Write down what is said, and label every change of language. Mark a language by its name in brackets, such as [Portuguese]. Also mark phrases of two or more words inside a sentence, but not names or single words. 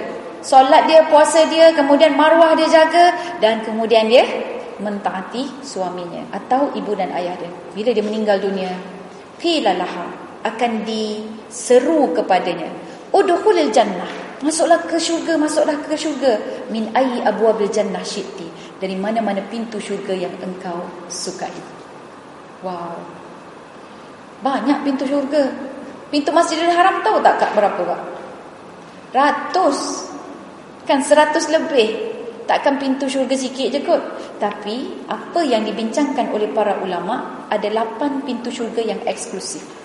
[Malay] Solat dia, puasa dia, kemudian maruah dia jaga, dan kemudian dia mentaati suaminya atau ibu dan ayah dia. Bila dia meninggal dunia, [Arabic] قيل لها, [Malay] akan diseru kepadanya, [Arabic] ادخلي الجنة, [Malay] masuklah ke syurga, [Arabic] من أي أبواب الجنة شئت, [Malay] dari mana-mana pintu syurga yang engkau sukai. Wow, banyak pintu syurga. Pintu Masjidil Haram tahu tak Kak berapa Kak? Ratus. Kan 100 lebih. Takkan pintu syurga sikit je kot. Tapi apa yang dibincangkan oleh para ulama, ada 8 pintu syurga yang eksklusif.